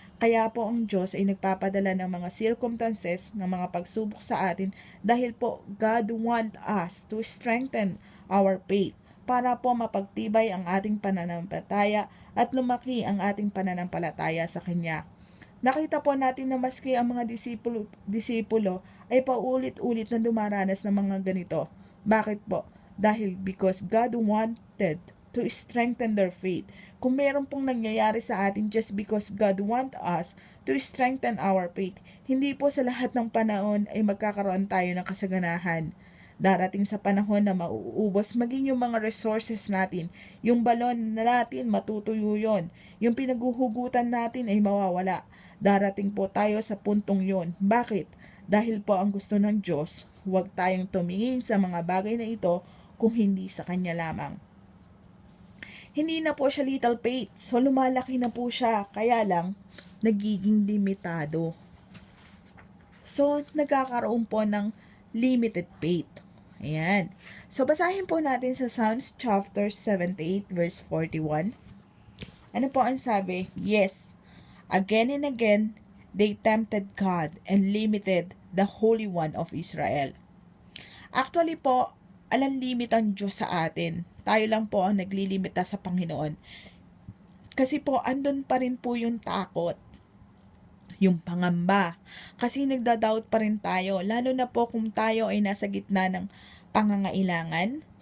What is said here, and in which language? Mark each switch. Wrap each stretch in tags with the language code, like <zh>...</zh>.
<tl>Kaya po ang Diyos ay nagpapadala ng mga circumstances, ng mga pagsubok sa atin dahil po</tl> <en>God want us to strengthen our faith</en> <tl>para po mapagtibay ang ating pananampalataya at lumaki ang ating pananampalataya sa Kanya. Nakita po natin na maski ang mga disipulo ay paulit-ulit na dumaranas ng mga ganito. Bakit po?</tl> <en>Dahil because God wanted to strengthen their faith.</en> <tl>Kung meron pong nangyayari sa atin</tl> <en>just because God want us to strengthen our faith,</en> <tl>hindi po sa lahat ng panahon ay magkakaroon tayo ng kasaganahan. Darating sa panahon na mauubos maging yung mga resources natin. Yung balon na natin, matutuyo yun. Yung pinaghuhugutan natin ay mawawala. Darating po tayo sa puntong yon. Bakit? Dahil po ang gusto ng Diyos, huwag tayong tumingin sa mga bagay na ito kung hindi sa Kanya lamang. Hindi na po siya little faith, so lumalaki na po siya, kaya lang, nagiging limitado. So, nagkakaroon po ng limited faith. Ayan. So, basahin po natin sa Psalms chapter 78 verse 41. Ano po ang sabi?</tl> <en>Yes, again and again, they tempted God and limited the Holy One of Israel.</en> <tl>Actually po, alam limit ang Diyos sa atin. Tayo lang po ang naglilimita sa Panginoon. Kasi po, andun pa rin po yung takot, yung pangamba. Kasi nagda-doubt pa rin tayo, lalo na po kung tayo ay nasa gitna ng pangangailangan.</tl>